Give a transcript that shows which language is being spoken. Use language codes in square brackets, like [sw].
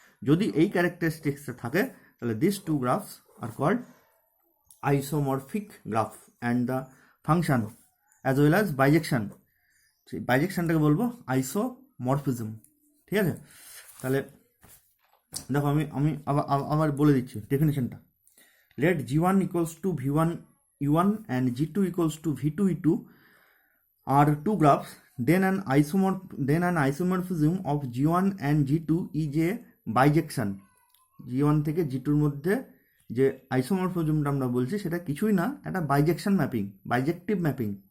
[bn] যদি এই ক্যারেক্টারিস্টিক্সে থাকে তাহলে [en] This two graphs are called isomorphic graph and the function as well as bijection. [bn] সেই বাইজেকশনটাকে বলবো আইসোমরফিজম। ঠিক আছে, তাহলে দেখো আমি আমি আবার বলে দিচ্ছি ডেফিনেশনটা। [en] Let G1 equals to V1 E1 and G2 equals to V2 E2 are two graphs, then an isomorphism of G1 and G2 is a bijection. [bn] G1 থেকে G2-র মধ্যে যে আইসোমরফিজমটা আমরা বলছি সেটা কিছুই না, একটা বাইজেকশন ম্যাপিং, বাইজেক্টিভ ম্যাপিং।